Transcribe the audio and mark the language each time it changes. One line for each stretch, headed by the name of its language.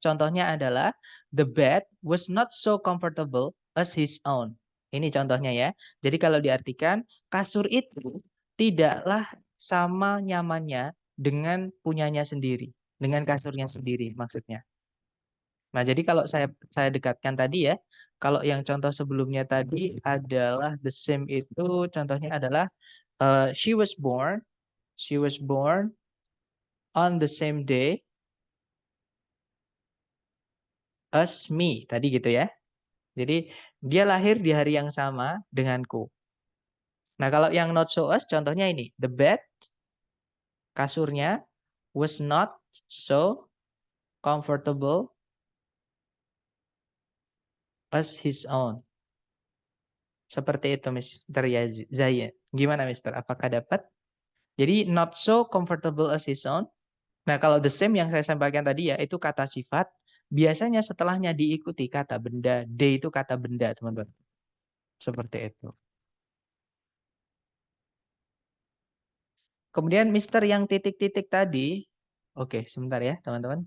Indonesian: Contohnya adalah
English: the bed was not so comfortable as his own.
Indonesian: Ini contohnya ya. Jadi kalau diartikan kasur itu tidaklah sama nyamannya dengan punyanya sendiri, dengan kasurnya sendiri maksudnya. Nah, jadi kalau saya dekatkan tadi ya, kalau yang contoh sebelumnya tadi adalah the same itu contohnya adalah
English: she was born on the same day as me
Indonesian: tadi gitu ya. Jadi dia lahir di hari yang sama denganku. Nah, kalau yang not so us contohnya ini,
English: the bed
Indonesian: kasurnya
English: was not so comfortable as his own.
Indonesian: Seperti itu, Mr. Zayan. Gimana, Mister? Apakah dapat? Jadi
English: not so comfortable as his own.
Indonesian: Nah, kalau the same yang saya sampaikan tadi ya, itu kata sifat. Biasanya setelahnya diikuti kata benda. They itu kata benda, teman-teman. Seperti itu. Kemudian Mister yang titik-titik tadi. Oke, sebentar ya, teman-teman.